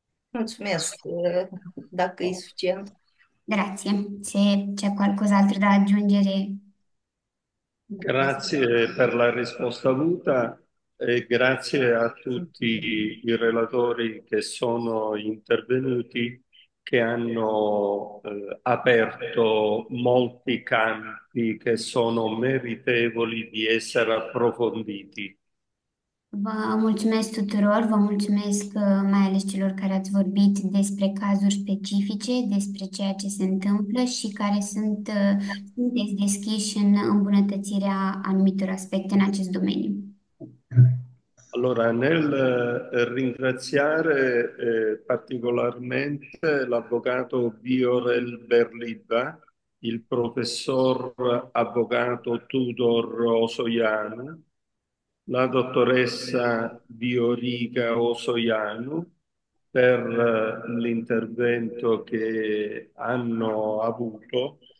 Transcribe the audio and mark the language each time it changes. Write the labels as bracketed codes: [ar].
[ro] Mulțumesc, dacă e suficient. [it] Grazie. Se c'è qualcos'altro da aggiungere. Grazie per la risposta avuta e grazie a tutti i relatori che sono intervenuti, che hanno aperto molti campi che sono meritevoli di essere approfonditi. [ro] Vă mulțumesc tuturor, vă mulțumesc mai ales celor care ați vorbit despre cazuri specifice, despre ceea ce se întâmplă și care sunteți deschiși în îmbunătățirea anumitor aspecte în acest domeniu. [it] Allora, nel ringraziare particolarmente l'avvocato Viorel Berliba, il professor avvocato Tudor Osoianu, la dottoressa Viorica Osoianu per l'intervento che hanno avuto.